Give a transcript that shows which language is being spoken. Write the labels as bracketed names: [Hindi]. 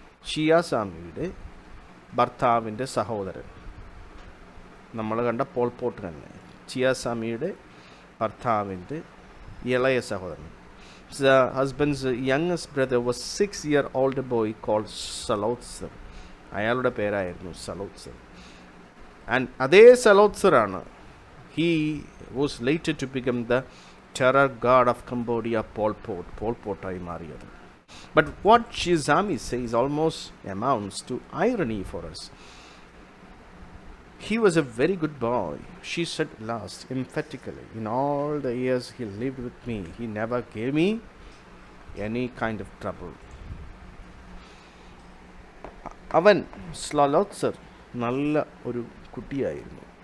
[Malayalam] ചിയാസാമിയുടെ ഭർത്താവിൻ്റെ സഹോദരൻ, നമ്മൾ കണ്ട പോൾപോട്ട് തന്നെ, ചിയാസാമിയുടെ ഭർത്താവിൻ്റെ ഇളയ സഹോദരൻ. [English] The husband's youngest brother was 6-year-old boy called Salotsar. [Malayalam] അയാളുടെ പേരായിരുന്നു സലോത്സർ. ആൻഡ് അതേ സലോത്സറാണ് [English] he was later to become the terror god of Cambodia, [Malayalam] പോൾപോട്ടായി മാറിയത്. [English] But what Shizami says almost amounts to irony for us. He was a very good boy, she said last emphatically. In all the years he lived with me, he never gave me any kind of trouble. [Malayalam] അവൻ സ്ലോത്സർ നല്ല ഒരു കുട്ടിയായിരുന്നു.